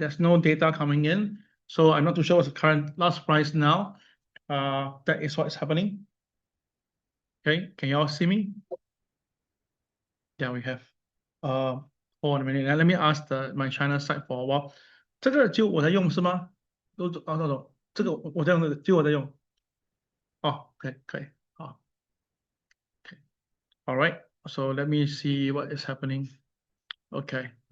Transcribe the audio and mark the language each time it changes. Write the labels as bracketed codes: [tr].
[en] There's no data coming in, so I'm not too sure what's the current last price now. That is what's happening. Okay, can you all see me? Yeah, we have. Hold on a minute. Let me ask my China side for a while. [zh] 这个就我在用是吗？这个我在用的，就我在用。哦，可以，好。 [en] Okay. All right. So let me see what is happening. Okay.